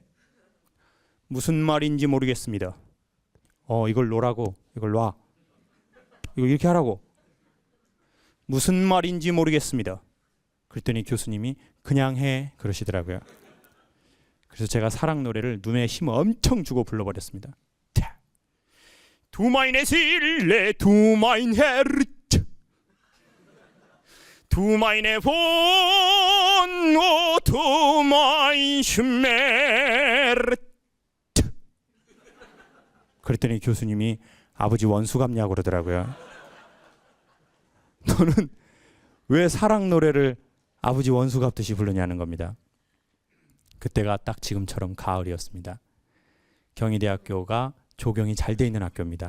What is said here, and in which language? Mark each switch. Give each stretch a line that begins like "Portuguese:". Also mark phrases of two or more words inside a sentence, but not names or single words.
Korean: 무슨 말인지 모르겠습니다. 이걸 놓으라고. 이걸 놔. 이거 이렇게 하라고. 무슨 말인지 모르겠습니다. 그랬더니 교수님이 그냥 해 그러시더라고요. 그래서 제가 사랑 노래를 눈에 힘 엄청 주고 불러버렸습니다.
German: Du meine Seele, du mein Herz, du meine Wohn, o du mein Schmerz.
Korean: 그랬더니 교수님이 아버지 원수 같냐고 그러더라고요. 너는 왜 사랑 노래를 아버지 원수 같듯이 부르냐는 겁니다. 그때가 딱 지금처럼 가을이었습니다. 경희대학교가 조경이 잘 돼 있는 학교입니다.